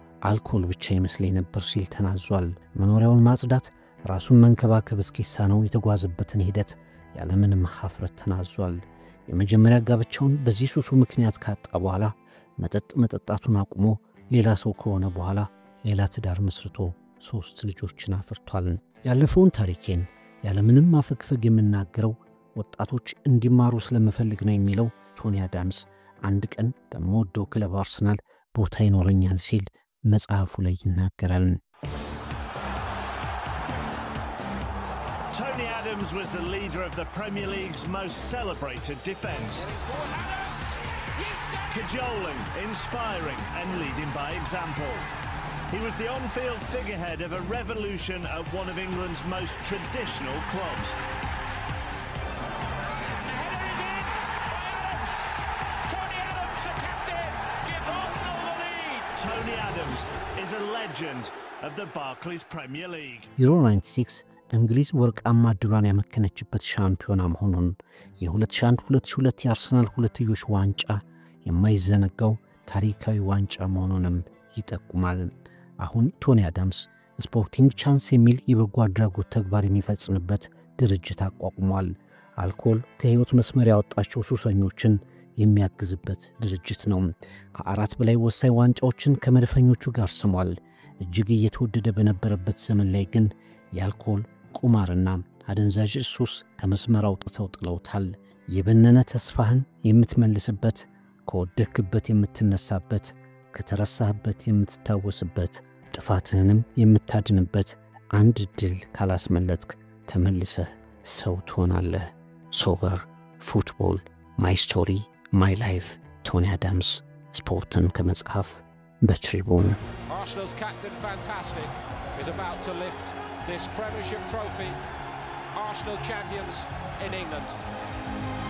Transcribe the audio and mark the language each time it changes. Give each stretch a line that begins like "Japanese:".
Amharic: አልኮል ብቻ ይመስለኝ ነበር ሲል ተናዟል። መኖሪያውን ማጽዳት ራሱን መንከባከብ እስኪሳነው የተጓዘበትን ሂደት ያለምንም ሀፍረት ተናዟል። የመጀመሪያ ጋብቻውን በዚህ ሱሱ ምክንያት ካጣ በኋላ መጠጥ መጠጣቱን አቁሞ ሌላ ሰው ከሆነ በኋላ ሌላ ትዳር መስርቶ 3 ልጆችን አፍርቷል። ያለፈውን ታሪኬን ያለምንም ማፈግፈግ የምናገረው ወጣቶች እንዲማሩ ስለምፈልግ ነው የሚለው ቶኒ አዳምስ አንድ ቀን በመወደው ክለብ አርሰናል ቦታ ይኖረኛል ሲል መጽሐፉ ላይ ይናገራል።
English: Tony Adams was the leader of the Premier League's most celebrated defence. Cajoling, inspiring and leading by example. He was the on-field figurehead of a revolution at one of England's most traditional clubs. Tony Adams is a legend of the Barclays Premier League.
Amharic: Euro 96 እንግሊዝ ወርቃማ ድሏን ያመከነችበት ሻምፒዮና መሆኑን የ2001-2002 የአርሰናል ሁለትዮሽ ዋንጫ የማይዘነጋው ታሪካዊ ዋንጫ መሆኑንም ይጠቁማል። አሁን ቶኒ አዳምስ ስፖርቲንግ ቻንስ የሚል የበጎ አድራጎት ተግባር የሚፈጽምበት ድርጅት አቋቁሟል። አልኮል ከህይወት መስመር ያወጣቸው ሱሰኞችን የሚያግዝበት ድርጅት ነው። ከአራት በላይ ወሳኝ ዋንጫዎችን ከመድፈኞቹ ጋር ስሟል። እጅግ እየተወደደ በነበረበት ዘመን ላይ ግን የአልኮል ቁማርና አደንዛዥ ሱስ ከመስመር አውጥተው ጥለውታል። የበነነ ተስፋህን የምትመልስበት፣ ከወደክበት የምትነሳበት፣ ከተረሳህበት የምትታወስበት፣ ጥፋትህንም የምታድንበት አንድ ድል ካላስመለጥክ ተመልሰህ ሰው ትሆናለህ። ሶቨር ፉትቦል ማይ ስቶሪ ማይ ላይፍ ቶኒ አዳምስ ስፖርትን ከመጽሐፍ በትሪቡን
English: Arsenal's captain fantastic is about to lift this Premiership trophy. Arsenal champions in England.